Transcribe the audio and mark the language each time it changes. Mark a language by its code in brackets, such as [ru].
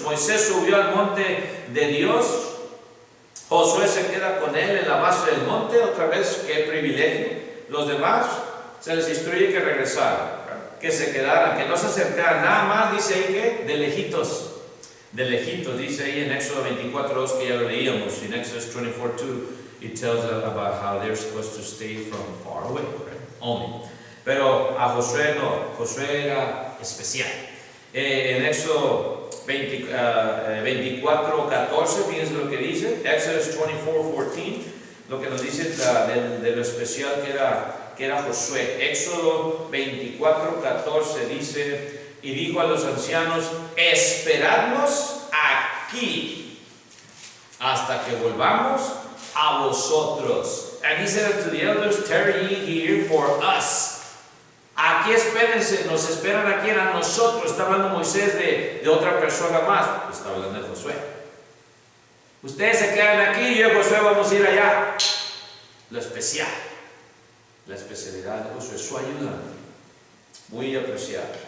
[es] Moisés subió al monte de Dios. Josué se queda con él en la base del monte. Otra vez, qué privilegio. Los demás se les instruye que regresaran, que se quedaran, que no se acercaran. Nada más dice ahí que de lejitos. De lejitos, dice ahí en Éxodo 24:2, que ya lo leíamos. [en] En Exodus 24:2, it tells us about how they're supposed to stay from far away, right? Only. [es] Pero a Josué no, Josué era especial. En Éxodo 24:14, fíjense lo que dice, [en] Exodus 24:14, [es] lo que nos dice de lo especial que era Josué. Éxodo 24:14 dice: y dijo a los ancianos: esperadnos aquí hasta que volvamos a vosotros. [en] And he said to the elders, tarry ye here for us. [es] Aquí espérense, nos esperan aquí a nosotros. Está hablando Moisés de otra persona más. Está hablando de Josué. Ustedes se quedan aquí y yo y Josué vamos a ir allá. Lo especial, la especialidad de Josué, su ayuda, muy apreciada.